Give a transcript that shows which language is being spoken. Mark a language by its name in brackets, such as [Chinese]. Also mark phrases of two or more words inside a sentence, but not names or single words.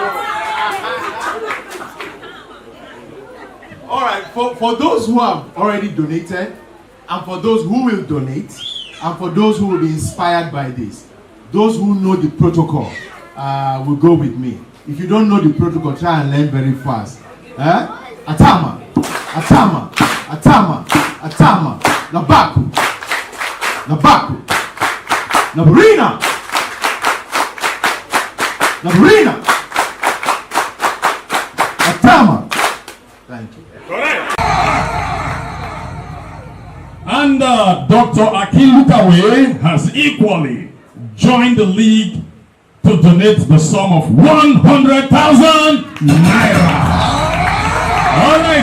[English] All right, for those who have already donated, and for those who will donate, and for those who will be inspired by this, those who know the protocol will go with me. If you don't know the protocol, try and learn very fast. Atama, Atama, Atama, Atama, Nabaku, Nabaku, Nabarina, Nabarina, Atama. Thank you. Correct. And Dr. Akinlukawe has equally joined the league to donate the sum of 100,000 naira. All right.